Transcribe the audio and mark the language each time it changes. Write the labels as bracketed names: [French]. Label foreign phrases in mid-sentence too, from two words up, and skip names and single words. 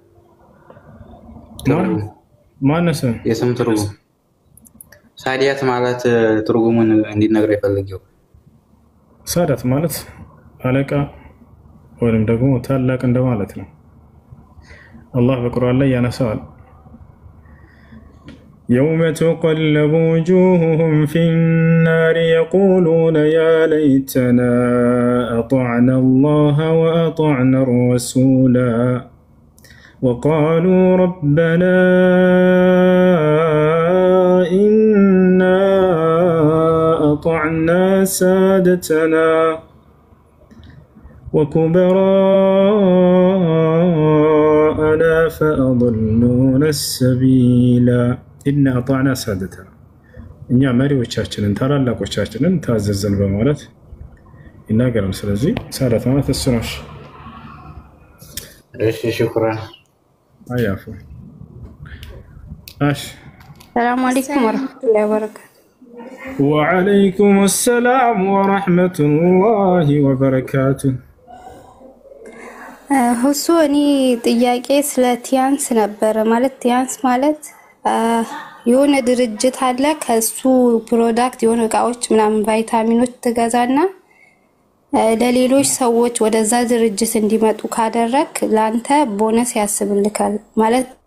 [Amharic] ማነው ስም የስም ትርጉም ሳዲያት ማለት ትርጉሙን እንዲነግረኝ ፈልጌው ሳዳት ማለት አለቃ ወይም ደግሞ ታላቅ እንደማለት ነው አላህ በቁርአን ላይ ያነሳዋል [Arabic] يوم تقلب وجوههم في النار يقولون يا ليتنا أطعنا الله وأطعنا الرسولا وقالوا ربنا إنا أطعنا سادتنا وكبراءنا فأضلونا السبيلا إنا أطعنا سادتنا [Amharic] እኛ መሪዎቻችንን ታላላቆቻችንን ታዘዘን በማለት ይናገራል ስለዚህ ሳዳት ማለት እሱ ነው እሺ ሽኩራን አያፉ እሺ [Arabic] سلام عليكم ورحمة الله وبركاته وعليكم السلام ورحمة الله وبركاته [Amharic] ሁሱ እኔ ጥያቄ ስለ ቲያንስ ነበር ማለት ቲያንስ ማለት የሆነ ድርጅት አለ ከሱ ፕሮዳክት የሆነ እቃዎች ምናምን ቫይታሚኖች ትገዛና ለሌሎች ሰዎች ወደዛ ድርጅት እንዲመጡ ካደረክ ላንተ ቦነስ ያስብልካል ማለት